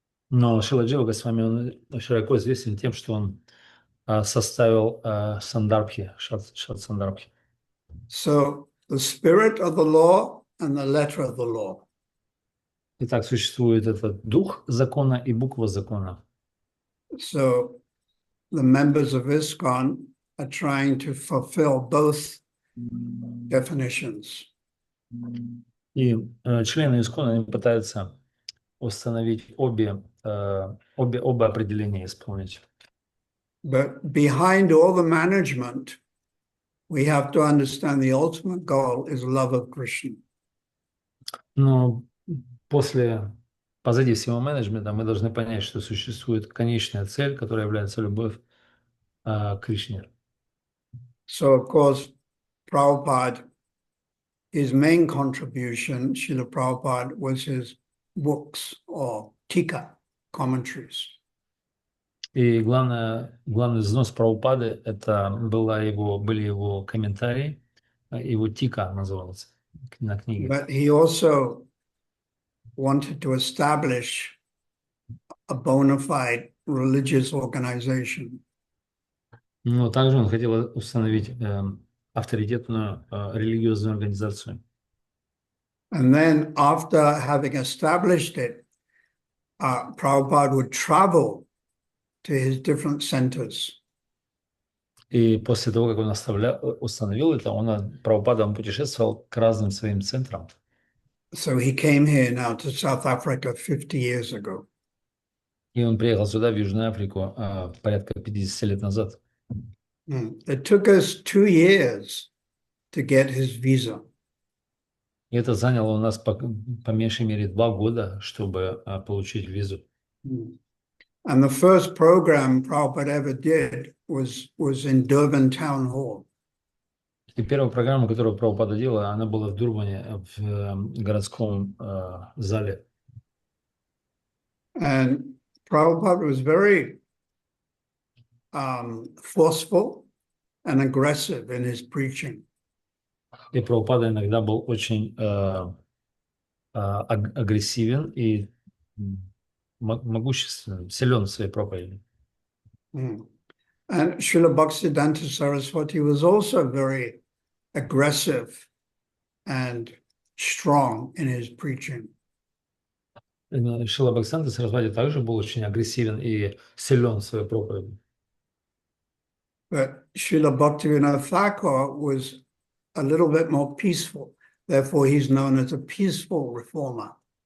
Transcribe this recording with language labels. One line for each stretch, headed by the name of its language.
Russian: Но Шрила Джива Госвами, он широко известен тем, что он составил сандарбхи, шат-сандарбхи.
English: So the spirit of the law and the letter of the law.
Russian: Итак, существует этот дух закона и буква закона.
English: So the members of ISKCON are trying to fulfill both definitions.
Russian: И члены ИСККОНа, они пытаются установить оба определения исполнить.
English: But behind all the management, we have to understand the ultimate goal is love of Krishna.
Russian: Но позади всего менеджмента мы должны понять, что существует конечная цель, которая является любовь к Кришне.
English: So, of course, Prabhupada, his main contribution, Srila Prabhupada, was his books or tika, commentaries.
Russian: И главный взнос Прабхупады это были его комментарии, его тика назывался на книге.
English: But he also wanted to establish a bona fide religious organization.
Russian: Но также он хотел установить авторитетную религиозную организацию.
English: And then after having established it, Prabhupada would travel to his different centers.
Russian: И после того, как он установил это, Прабхупада путешествовал к разным своим центрам.
English: So he came here now to South Africa 50 years ago.
Russian: И он приехал сюда, в Южную Африку, порядка 50 лет назад.
English: It took us 2 years to get his visa.
Russian: И это заняло у нас по меньшей мере 2 года, чтобы получить визу.
English: And the first program Prabhupada ever did was in Durban Town Hall.
Russian: И первая программа, которую Прабхупада делала, она была в Дурбане, в городском зале.
English: And Prabhupada was very forceful and aggressive in his preaching.
Russian: И Прабхупада иногда был очень агрессивен и могущественен, силен в своей проповеди.
English: And Srila Bhaktisiddhanta Saraswati was also very aggressive and strong in his preaching.
Russian: Шрила Бхактисиданта Сарасвати также был очень агрессивен и силен в своей проповеди.
English: But Srila Bhaktivinoda Thakur was a little bit more peaceful. Therefore, he's known as a peaceful reformer.